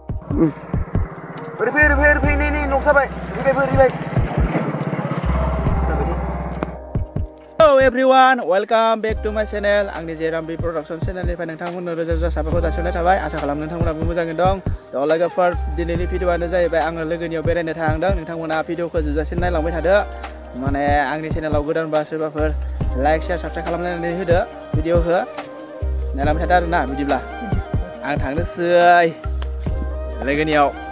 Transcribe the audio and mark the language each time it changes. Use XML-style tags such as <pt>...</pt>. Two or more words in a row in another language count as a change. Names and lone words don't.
<brx>Fei ni nok sabai. Fei.</brx> <en>Hello everyone, welcome back to my channel.</en> <brx>Angni Jerambi Production channel निफ्राय नोंथांमोननो रोजा साबायखर जासिहरनाय थाबाय। आसा खालामो नोंथांमोनाबो मोजाङै दं। लोगोफोर दिनैनि भिडिअआनो जाहैबाय आङो लोगोनियाव बेरायनो थांदों। नोंथांमोना भिडिअखौ जोबजासिम नायलांबाय थादो। माने आंनि चेनेलाव गोदानबा सोरबाफोर</brx> <en>like share subscribe</en> <brx>खालामनानै होदो भिडिअखौ। नायलांबाय थादो आरोना बिदिब्ला आं थांनोसै लोगोनियाव।</brx>